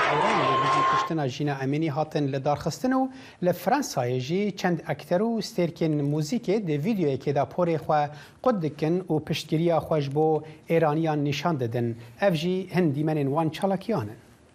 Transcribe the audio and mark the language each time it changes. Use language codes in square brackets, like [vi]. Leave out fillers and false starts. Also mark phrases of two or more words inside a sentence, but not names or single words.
[ku] ئەوڕان لە دژی کوشتنا ژینە ئەمینی هاتن لە دارخستن و لە فرەنسایە ژی چەند ئەکتەر و ستێرکên موزیکê di vîdyoyekê porê xwe qut dikin û piştgiriya xwe ji bo êraniyan nîşan didin. Ev jî hin dîmenên wan çalakiyan in.